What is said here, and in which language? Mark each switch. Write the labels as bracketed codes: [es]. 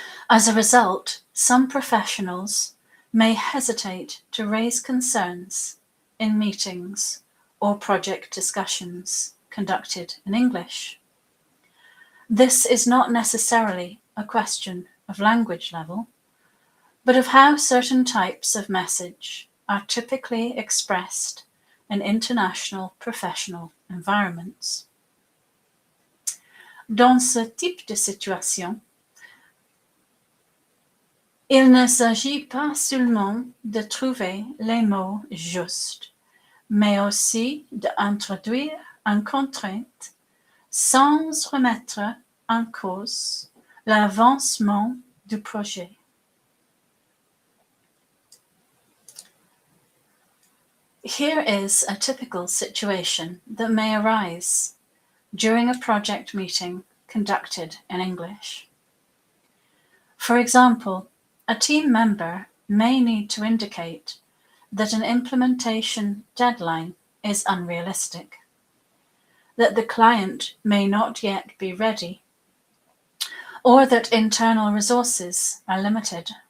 [en] As a result, some professionals may hesitate to raise concerns in meetings or project discussions conducted in English. This is not necessarily a question of language level, but of how certain types of message are typically expressed in international professional environments. [fr] Dans ce type de situation, il ne s'agit pas seulement de trouver les mots justes, mais aussi d'introduire une contrainte sans remettre en cause l'avancement du projet. [en] Here is a typical situation that may arise during a project meeting conducted in English. For example, a team member may need to indicate that an implementation deadline is unrealistic, that the client may not yet be ready, or that internal resources are limited.